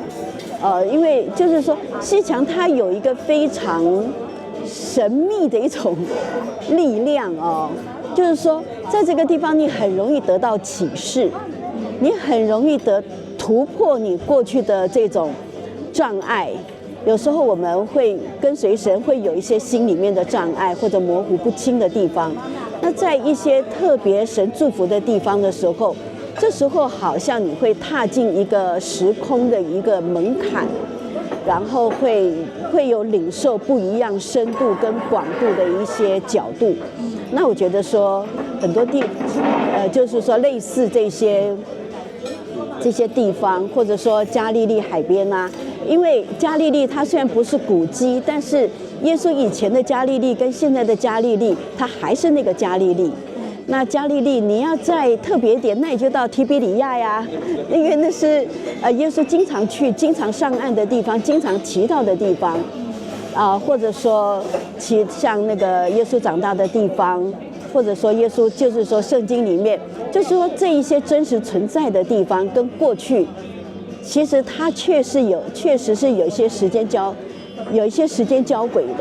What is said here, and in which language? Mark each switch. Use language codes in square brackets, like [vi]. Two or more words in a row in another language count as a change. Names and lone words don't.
[zh] 因為就是說西牆它有一個非常神秘的一種力量哦，就是說在這個地方你很容易得到啟示，你很容易突破你過去的這種障礙。有時候我們會跟隨神，會有一些心裡面的障礙或者模糊不清的地方。那在一些特別神祝福的地方的時候，這時候好像你會踏進一個時空的一個門檻，然後會有領受不一樣深度跟廣度的一些角度。那我覺得說很多就是說類似這些地方，或者說加利利海邊啊，因為加利利它雖然不是古蹟，但是耶穌以前的加利利跟現在的加利利，它還是那個加利利。那加利利你要再特別一點，那你就到提比里亞呀，因為那是耶穌經常去、經常上岸的地方，經常祈禱的地方或者說像那個耶穌長大的地方，或者說耶穌就是說聖經裡面，就是說這一些真實存在的地方跟過去，其實它確實是有一些時間交軌的。